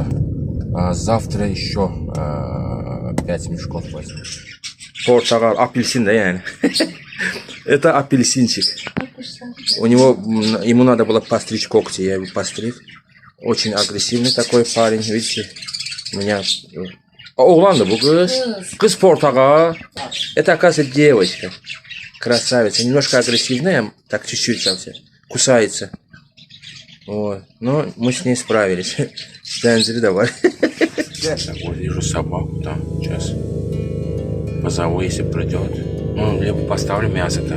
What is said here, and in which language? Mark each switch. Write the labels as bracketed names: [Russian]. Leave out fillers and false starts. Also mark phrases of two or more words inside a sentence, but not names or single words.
[Russian] Завтра еще 5 мешков возьму. Портогал, апельсин, да, yani. Это апельсинчик. Ему надо было постричь когти, я его постриг. Очень агрессивный такой парень, видите. У меня... [Turkish] Оğlan da bu kız. Kız portakal. [Russian] Это, оказывается, девочка. Красавица. Немножко агрессивная, так чуть-чуть совсем. Кусается. Вот. Но мы с ней справились. Дензели давай. Вот вижу собаку там. Сейчас позову, если придет. Ну, либо поставлю мясо там.